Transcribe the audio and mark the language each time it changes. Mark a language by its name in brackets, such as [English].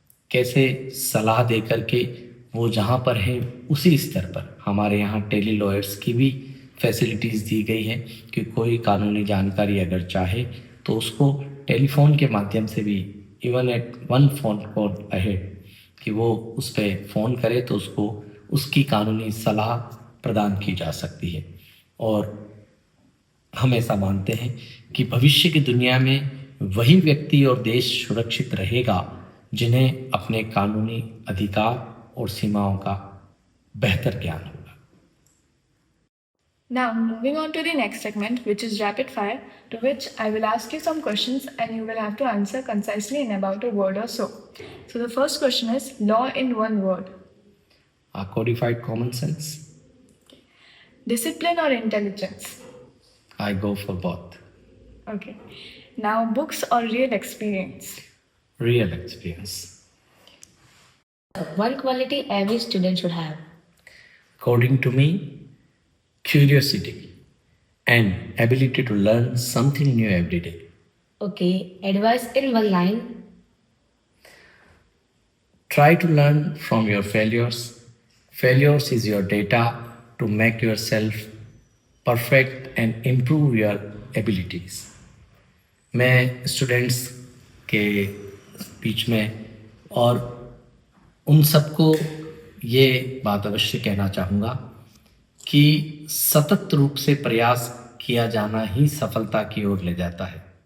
[Hindi] कैसे सलाह दे करके वो जहाँ पर है उसी स्तर पर हमारे यहाँ टेली लॉयर्स की भी फैसिलिटीज़ दी गई है कि कोई कानूनी जानकारी अगर चाहे तो उसको टेलीफोन के माध्यम से भी, [English] even at one phone call ahead, [Hindi] कि वो उस पर फ़ोन करे तो उसको उसकी कानूनी सलाह प्रदान की जा सकती है। और हम ऐसा मानते हैं कि भविष्य की दुनिया में वही व्यक्ति और देश सुरक्षित रहेगा जिन्हें अपने कानूनी अधिकार और सीमाओं का बेहतर ज्ञान होगा। [English] Now, moving on to the next segment, which is rapid fire, to which I will ask you some questions and you will have to answer concisely in about a word or so. So, the first question is law in one word. Codified common sense. Discipline or intelligence? I go for both. Okay. Now, books or real experience? Real experience. One quality every student should have. According to me, curiosity and ability to learn something new every day. Okay, advice in one line. Try to learn from your failures. Failures is your data to make yourself perfect and improve your abilities. [Hindi] मैं students के बीच में और उन सबको ये बात अवश्य कहना चाहूँगा कि सतत रूप से प्रयास किया जाना ही सफलता की ओर ले जाता है।